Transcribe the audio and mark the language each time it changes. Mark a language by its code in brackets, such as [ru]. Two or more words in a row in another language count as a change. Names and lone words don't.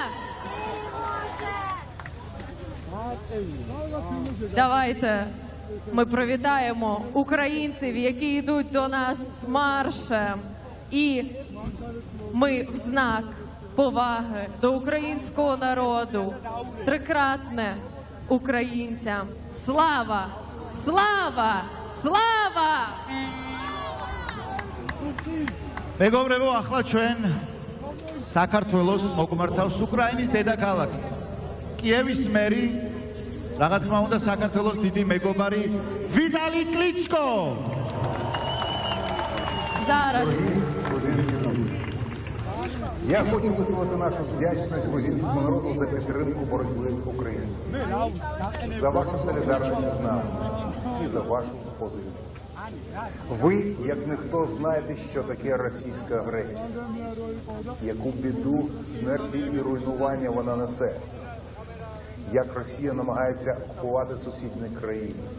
[uk] Давайте ми привітаємо українців, які йдуть до нас маршем. І ми в знак поваги до українського народу трикратне українцям. Слава! Слава! Слава! [ka] მეგობრებო, ახლა ჩვენ საქართველოს მოგმართავს უკრაინის დედაქალაქის კიევის მერი, რა თქმა უნდა, საქართველოს დიდი მეგობარი ვიტალი კლიჩკო. [uk] Зараз. Я хочу висловити нашу вдячність грузинському народу за підтримку боротьби українців, за вашу солідарність з нами і за вашу позицію. Ви, як ніхто, знаєте, що таке російська агресія, яку біду, смерті і руйнування вона несе, як Росія намагається окупувати сусідні країни.